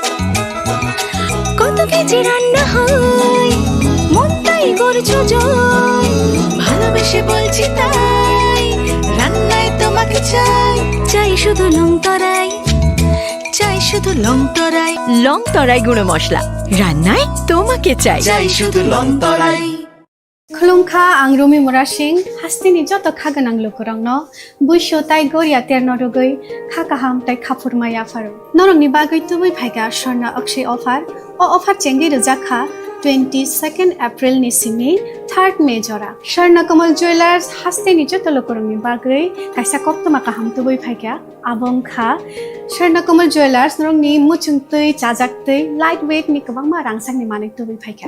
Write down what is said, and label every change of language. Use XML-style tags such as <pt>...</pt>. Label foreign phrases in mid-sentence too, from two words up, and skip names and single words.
<bn>কত কেজি রান্না হয়, মন তাই করছো জয়, ভালোবেসে বলছি তাই, রান্নায় তোমাকে চাই, চাই শুধু লংতরাই, চাই শুধু লংতরাই। লংতরাই গুঁড়ো মশলা, রান্নায় তোমাকে চাই, চাই শুধু লংতরাই।</bn> <trp>खुलुमखा आं रमि मुरा सिंह हास्तिनि जत खागोनां लोगोरांनो बुइसो ताइ गरिया तेरनो रुगै खाकाहाम ताइ खाफुरमाया फारो नरंनि बागै तुबै फाइगा स्वर्णा अक्षय अफार ओ अफार चेंगि रजाखा 22 एप्रिल नि सिमी 3 मे जरा स्वर्णकमल ज्वेलर्स हास्तेनि जतलकरंनि बागै कायसा कप्तमा काहाम तुबै फायका आबंखा स्वर्णकमल ज्वेलर्स नरंनि मुचुंतै चाजाक्तै</trp> <en>light weight</en> <trp>नि गोबांमा रांसांनि माने तुबै फायका</trp>